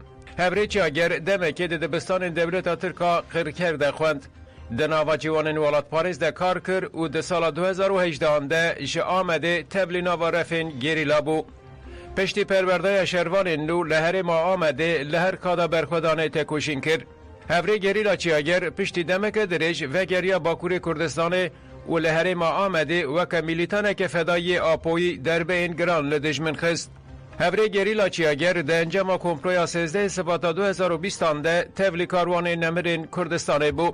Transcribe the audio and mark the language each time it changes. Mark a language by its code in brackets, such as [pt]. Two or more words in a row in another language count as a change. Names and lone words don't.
[ku] Hevrê Çiyager demekê di dibistanên Dewleta Tirka qirker de xwend. Di nava ciwanên welatparêz de kar kir û di sala 2018 de ji Amedê teblî nava refên gerîla bû. Piştî perwerdeya şervanên nû li herêma Amedê li her kada berxwedanê têkoşîn kir. هفره گریلا چیاگر پشتی دمک درج و گریا باکوری کردستان و لحرم آمده وک میلیتانک فدایی آپوی در بین گران لدجمن خست. هفره گریلا چیاگر ده انجام کمپرویا 13 سبات 2020 ده تبلی کاروان نمرین کردستان بو.